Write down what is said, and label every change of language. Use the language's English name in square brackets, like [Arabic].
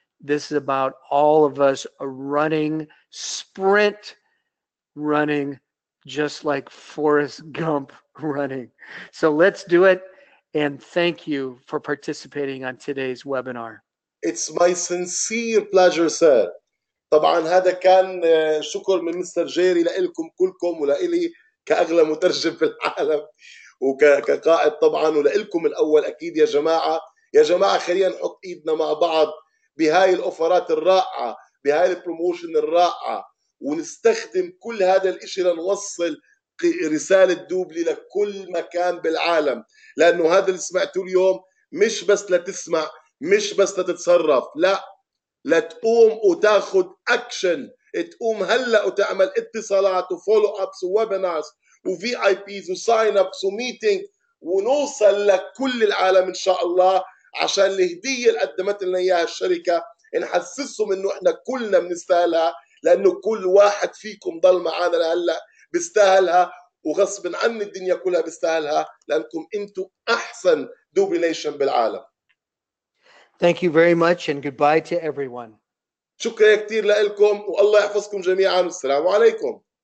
[English] This is about all of us running, sprint running, just like Forrest Gump running. So let's do it. And thank you for participating on today's webinar. It's my sincere pleasure, sir. [Arabic] طبعا هذا كان شكر من مستر جيري لكم كلكم ولإلي كأغلى مترجم في العالم وكقائد طبعا ولكم الأول أكيد يا جماعة. يا جماعة خلينا نحط إيدنا مع بعض بهاي الأوفرات الرائعة بهاي البروموشن الرائعة ونستخدم كل هذا الإشي لنوصل رسالة دوبلي لكل مكان بالعالم لأنه هذا اللي سمعته اليوم مش بس لتسمع مش بس لتتصرف لا لتقوم وتاخد أكشن تقوم هلأ وتعمل اتصالات وفولو أبس وويبينارز وفي آي بيز وساين أبس وميتينج ونوصل لكل العالم إن شاء الله عشان الهدية اللي قدمت لنا إياها الشركة نحسسهم إنه إحنا كلنا بنستاهلها لأنه كل واحد فيكم ضل معانا لهلأ بيستاهلها وغصب عني الدنيا كلها بيستاهلها لأنكم أنتم أحسن دوبلي نيشن بالعالم. [English] Thank you very much and goodbye to everyone. [Arabic] شكرا كتير لكم والله يحفظكم جميعا والسلام عليكم.